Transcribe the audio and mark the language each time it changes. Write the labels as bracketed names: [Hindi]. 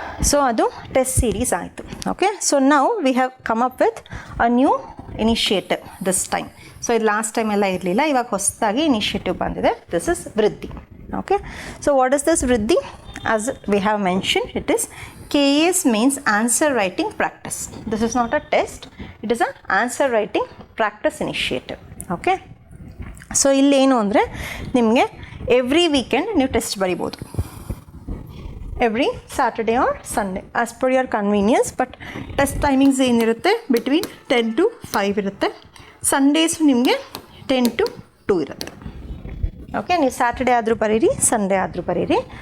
[Kannada] So ಅದು test series ಆಯಿತು. [English] Okay, so now we have come up with a new initiative this time. [Kannada] So ಇದು last time ಎಲ್ಲ ಇರಲಿಲ್ಲ, ಇವಾಗ ಹೊಸದಾಗಿ ಇನಿಷಿಯೇಟಿವ್ ಬಂದಿದೆ. [English] This is Vriddhi. Okay, so what is this Vriddhi? As we have mention, it is KAS means answer writing practice. This is not a test, it is an answer writing practice initiative. [Kannada] Okay, so ಇಲ್ಲೇನು ಅಂದರೆ ನಿಮಗೆ every weekend ನೀವು test ಬರಿಬೋದು, [English] Every Saturday or Sunday as per your convenience. [Kannada] But test timings ಏನಿರುತ್ತೆ between 10 to 5 ಇರುತ್ತೆ. Sundays ನಿಮಗೆ 10 to 2 ಇರುತ್ತೆ. Okay, ನೀವು ಸ್ಯಾಟರ್ಡೇ ಆದರೂ ಬರೀರಿ, ಸಂಡೇ ಆದರೂ ಬರೀರಿ.